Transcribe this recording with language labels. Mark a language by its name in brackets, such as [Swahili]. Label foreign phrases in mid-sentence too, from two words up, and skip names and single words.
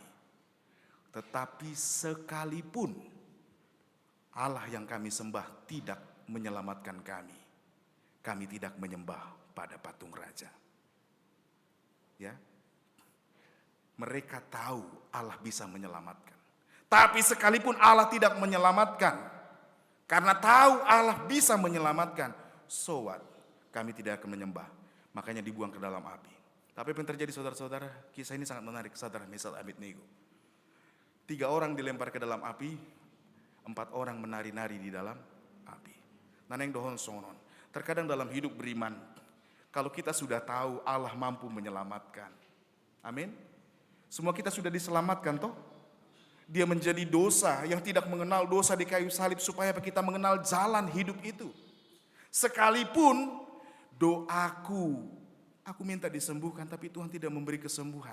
[Indonesian] Tetapi sekalipun Allah yang kami sembah tidak menyelamatkan kami tidak menyembah pada patung raja. Ya. Mereka tahu Allah bisa menyelamatkan. Tapi sekalipun Allah tidak menyelamatkan, karena tahu Allah bisa menyelamatkan, [English] so what? [Indonesian] Kami tidak akan menyembah. Makanya dibuang ke dalam api. Tapi apa yang terjadi saudara-saudara? Kisah ini sangat menarik. Sadrah, Mesah, Abednego. 3 orang dilempar ke dalam api, 4 orang menari-nari di dalam api. [Batak Toba] Naneng dohon sonon. [Indonesian] Terkadang dalam hidup beriman, kalau kita sudah tahu Allah mampu menyelamatkan. Amin. Semua kita sudah diselamatkan toh. Dia menjadi dosa yang tidak mengenal dosa di kayu salib supaya kita mengenal jalan hidup itu. Sekalipun doaku, aku minta disembuhkan tapi Tuhan tidak memberi kesembuhan.